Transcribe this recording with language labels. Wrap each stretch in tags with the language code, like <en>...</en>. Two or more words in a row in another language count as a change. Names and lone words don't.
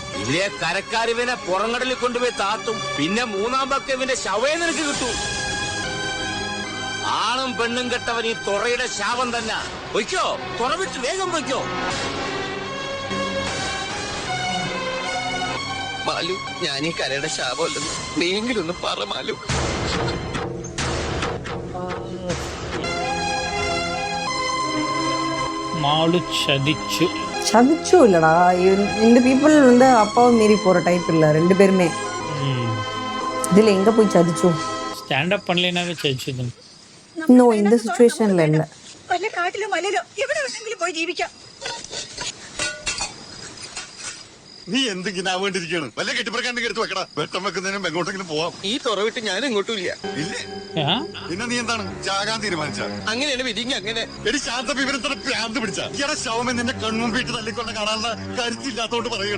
<ml>ഇവരെ കരക്കാരിവനെ പുറംകടലിൽ കൊണ്ടുപോയി താത്തും. പിന്നെ മൂന്നാം പക്കം ഇവന്റെ ശവേ നിനക്ക് കിട്ടും. ആണും പെണ്ണും കെട്ടവൻ ഈ തുറയുടെ ശാപം തന്നെ. പൊയ്ക്കോ, തുറവിട്ട് വേഗം പൊയ്ക്കോ. മാലു, ഞാൻ ഈ കരയുടെ ശാപമല്ലെന്ന് നീയെങ്കിലും ഒന്ന് പറ മാലു.</ml> <ta>மாலு சதிச்சு சதிச்சும் இல்லடா. இந்த பீப்புள் வந்து அப்பாவை மீறி போற டைப் இல்ல ரெண்டு பேருமே. இதுல எங்க போய் சதிச்சும்?</ta> <en>stand up</en> <ta>பண்ணலனாவே சதிச்சுது. நோ, இந்த சிச்சுவேஷன்ல இல்ல.</ta> <ml>വല്ല കാട്ടിലോ മലയിലോ എവിടെ വേണമെങ്കിലും പോയി ജീവിക്കാം. നീ എന്തെങ്കിലും ആവേണ്ടിരിക്കാണ്? വല്ല കെട്ടിപ്പറക്കാണ്ടെങ്കിൽ എടുത്ത് വെക്കടാ. വെട്ടം വെക്കുന്നതിനും എങ്ങോട്ടെങ്കിലും പോവാം. ഈ തുറ വിട്ട് ഞാൻ എങ്ങോട്ടും ഇല്ല. ഇല്ലേ? പിന്നെ നീ എന്താണ് ചാകാൻ തീരുമാനിച്ച? അങ്ങനെയാണ് വിധിങ്ങ. അങ്ങനെ എടി ശാന്ത വിവരത്തിന് പ്രാന്ത് പിടിച്ച ഈയുടെ ശവം നിന്റെ കൺമുമ്പിട്ട് തല്ലിക്കൊണ്ട് കാണാനുള്ള കരുത്തില്ലാത്തോണ്ട് പറയണം.</ml>